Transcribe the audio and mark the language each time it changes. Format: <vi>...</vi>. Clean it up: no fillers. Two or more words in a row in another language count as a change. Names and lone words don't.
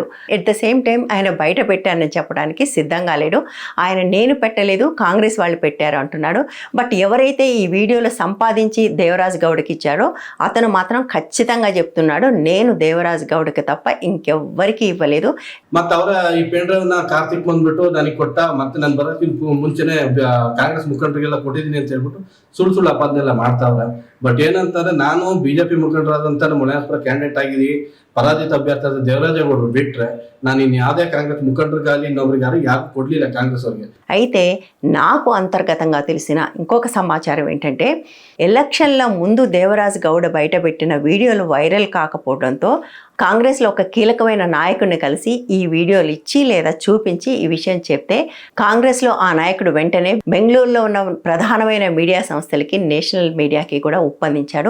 <en>at the same time</en> <te>ఆయన బయట పెట్టానని చెప్పడానికి సిద్ధంగా లేడు. ఆయన నేను పెట్టలేదు, కాంగ్రెస్ వాళ్ళు పెట్టారు అంటున్నాడు. బట్ ఎవరైతే ఈ వీడియోలు సంపాదించి దేవరాజ్ గౌడకి ఇచ్చాడో అతను మాత్రం ఖచ్చితంగా చెప్తున్నాడు, నేను దేవరాజ్ గౌడకి తప్ప ఇంకెవ్వరికి ఇవ్వలేదు.</te> <kn>ಮತ್ತೆ ಅವರ ಈ</kn> <en>pen drive</en> <kn>ನ ಕಾರ್ತಿಕ್ ಬಂದ್ಬಿಟ್ಟು ನನಗೆ ಕೊಟ್ಟ, ಮತ್ತೆ ನಾನು ಬರೋಕ್ಕಿಂತ ಮುಂಚೆನೆ ಕಾಂಗ್ರೆಸ್ ಮುಖಂಡರಿಗೆಲ್ಲ ಕೊಟ್ಟಿದ್ದೀನಿ ಅಂತ ಹೇಳ್ಬಿಟ್ಟು ಸುಳ್ಳು ಅಪಾದನೆಲ್ಲ ಮಾಡ್ತಾವ್ರೆ. ಬಟ್ ಏನಂತಾರೆ, ನಾನು ಬಿಜೆಪಿ ಮುಖಂಡರಾದಂತ ಮುನಿಯಾಸ್ಪುರ ಕ್ಯಾಂಡಿಡೇಟ್ ಆಗಿದ್ದೀವಿ, ಪರಾಜಿತ ಅಭ್ಯರ್ಥಿ ದೇವರಾಜೇಗೌಡರು ಬಿಟ್ರೆ ನಾನು ಇನ್ನು ಯಾವುದೇ ಕಾಂಗ್ರೆಸ್ ಮುಖಂಡರಿಗಾಗಲಿ ಇನ್ನೊಬ್ರಿಗಾರು ಯಾರು ಕೊಡ್ಲಿಲ್ಲ కాంగ్రెస్ ಅವ್ರಿಗೆ.</kn> <te>అయితే నాకు అంతర్గతంగా తెలిసిన ఇంకొక సమాచారం ఏంటంటే, ఎలక్షన్ల ముందు దేవరాజ్ గౌడ బయటపెట్టిన వీడియోలు వైరల్ కాకపోవడంతో కాంగ్రెస్లో ఒక కీలకమైన నాయకుడిని కలిసి ఈ వీడియోలు ఇచ్చి లేదా చూపించి ఈ విషయం చెప్తే కాంగ్రెస్లో ఆ నాయకుడు వెంటనే బెంగళూరులో ఉన్న ప్రధానమైన మీడియా సంస్థలకి,</te> <en>national mediaki</en> <te>కూడా ఒప్పందించాడు.</te>